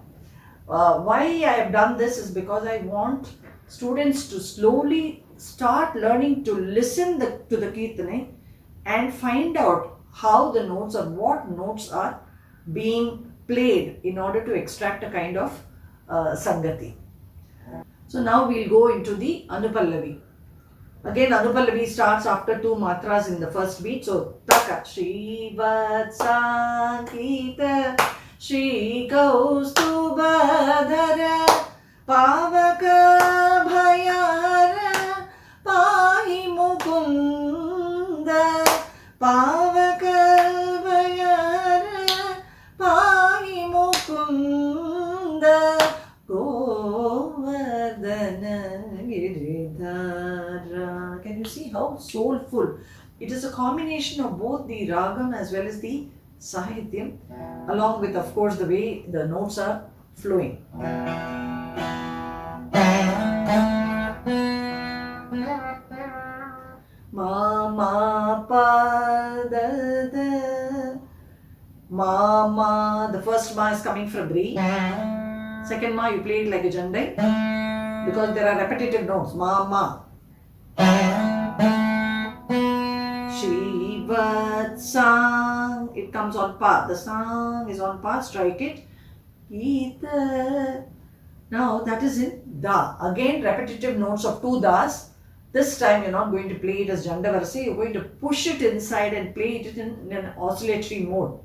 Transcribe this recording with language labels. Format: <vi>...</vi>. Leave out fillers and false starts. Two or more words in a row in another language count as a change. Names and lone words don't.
<en>Why I have done this is because I want students to slowly start learning to listen to the Kirtane and find out how the notes or what notes are being played in order to extract a kind of Sangati. So now we'll go into the Anupallavi. Again, Anupallavi starts after two matras in the first beat. So, Taka,</en> <sa>Shri Vatsankita, Shri Kaustubhadhara, Pavaka Bhayara, Pahi Mukunda, Pavaka Bhayara, Pahi Mukunda, Govardhana Giridhara.</sa> <en>Can you see how soulful? It is a combination of both the Ragam as well as the Sahityam, along with, of course, the way the notes are flowing. Ma ma pa da da. Ma ma. The first ma is coming from Re. Second ma you play it like a jandai because there are repetitive notes. Ma ma. Shivat sang. It comes on pa. The sang is on pa. Strike it. Gita. Now that is in da. Again repetitive notes of two das. This time you're not going to play it as Jandavarasi, you're going to push it inside and play it in an oscillatory mode.</en>